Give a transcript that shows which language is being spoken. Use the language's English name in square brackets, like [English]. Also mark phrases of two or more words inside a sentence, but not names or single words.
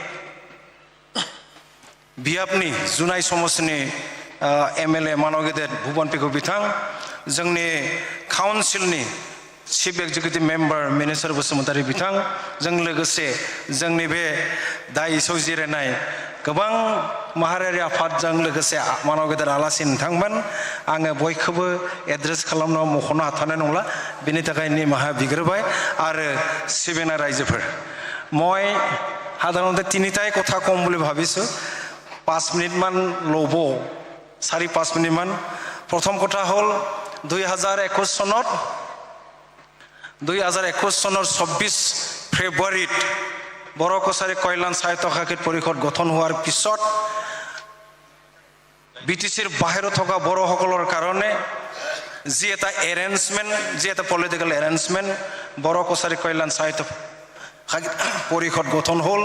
[Bodo] बियाबनि जुनाय समस्तिनि MLA मानव गेदेर भुबन पेगु बिथां, जोंनि काउन्सिलनि [English] Chief Executive Member [Bodo] मिनिस्टार बसुमतारी बिथां, जों लोगोसे जोंनि बे दाइसआव जिरायनाय गोबां माहारियारि आफादजों लोगोसे मानव गेदेर आलासि नोंथांमोन, आङो बयखौबो एड्रेस खालामनो मख'नो हाथारनाय नंला, बेनि थाखाय निमाहा बिग्रोबाय। आरो सिबिनाय रायजोफोर, [Assamese] মই সাধাৰণতে তিনিটাই কথা কম বুলি ভাবিছোঁ, 5 মিনিটমান ল'ব, 4-5 মিনিটমান। প্ৰথম কথা হ'ল 2021 চনত 24 ফেব্ৰুৱাৰীত বড়ো কছাৰী কল্যাণ সাহিত্য শাখিত পৰিষদ গঠন হোৱাৰ পিছত BTCৰ বাহিৰত থকা বড়োসকলৰ কাৰণে যি এটা এৰেঞ্জমেণ্ট, যি এটা [English] political arrangement [Assamese] বড়ো কছাৰী কল্যাণ সাহিত্য পৰিষদ গঠন হ'ল।